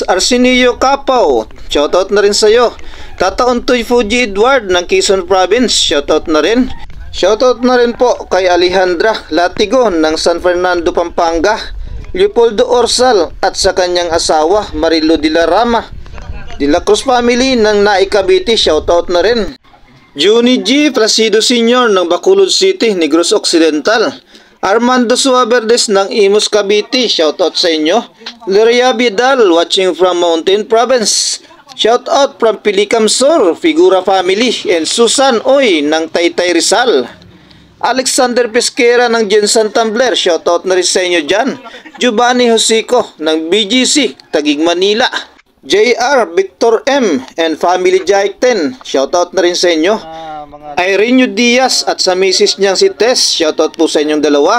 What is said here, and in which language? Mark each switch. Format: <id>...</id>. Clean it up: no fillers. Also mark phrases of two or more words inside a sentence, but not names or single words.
<tl>Arsenio Capaw, shoutout na rin sa iyo. Tata Untoy Fuji Edward ng Quezon Province, shoutout na rin. Shoutout na rin po kay Alejandra Latigon ng San Fernando, Pampanga, Leopoldo Orsal at sa kanyang asawa Marilo de la Rama, de la Cruz family ng Naik Cavite, shoutout na rin. Juni G. Placido Sr. ng Bacolod City, Negros Occidental, Armando Suaverdes ng Imus Cavite, shoutout sa inyo.</tl> <en>Leria Vidal watching from Mountain Province, shoutout from Pilicam Sur, Figura family, and Susan Oy ng Taytay Rizal.</en> <tl>Alexander Pesquera ng Jensan Tumbler, shoutout na rin sa inyo dyan. Giovanni Josico ng BGC, Taguig Manila. JR Victor M and Family Jaik 10, shoutout na rin sa inyo. Irene Diaz at sa misis niyang si Tess, shoutout po sa inyong dalawa.</tl>